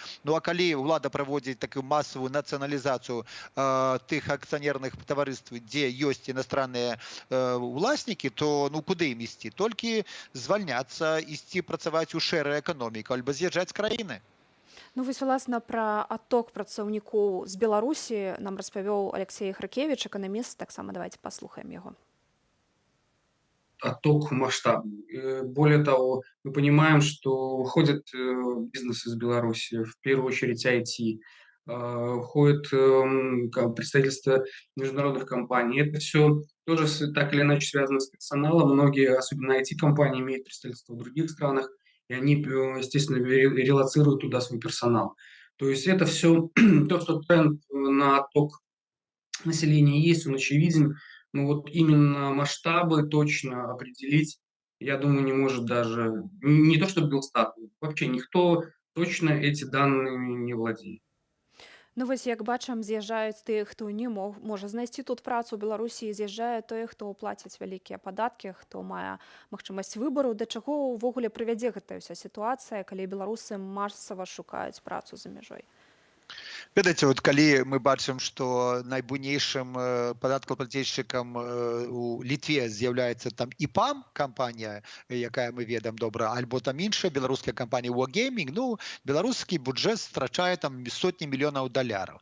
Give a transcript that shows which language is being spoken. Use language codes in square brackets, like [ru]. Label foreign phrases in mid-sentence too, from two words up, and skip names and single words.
[be] Ну а калі ўлада праводзіць такую масавую нацыяналізацыю тых акцыянерных таварыстваў, дзе ёсць іностранныя уласнікі, то ну куды ім ісці? Толькі звальняцца, ісці працаваць у шэрую эканоміку, альбо з'язджаць з краіны. Ну, вось, власна, пра адток працаўнікоў з Беларусі нам распавёў Алексей Хракевич, эканаміст. Таксама давайте паслухаем яго. [ru] Отток масштабный. Более того, мы понимаем, что уходят бизнесы из Беларуси, в первую очередь IT, уходят представительства международных компаний. Это все тоже так или иначе связано с персоналом. Многие, особенно IT-компании, имеют представительство в других странах, и они, естественно, релоцируют туда свой персонал. То есть это все то, что тренд на отток населения есть, он очевиден. Но вот именно масштабы точно определить, я думаю, не может даже, не то что Белстат, вообще никто точно эти данные не владеет. [be] Ну, вось, як бачым, з'язджаюць тыя, хто не можа знайсці тут працу ў Беларусі, з'язджае тое, хто плаціць вялікія падаткі, хто мае магчымасць выбару. Да чаго ўвогуле прывядзе гэтая ўся сітуацыя, калі беларусы масава шукаюць працу за мяжой? Ведаеце, вот калі мы бачым, што найбуйнейшым падаткаплацельшчыкам у Літве з'яўляецца там ІПАМ кампанія, якая мы ведаем добра, альбо там іншая беларуская кампанія Wargaming, ну беларускі бюджэт страчае там сотні мільёнаў даляраў.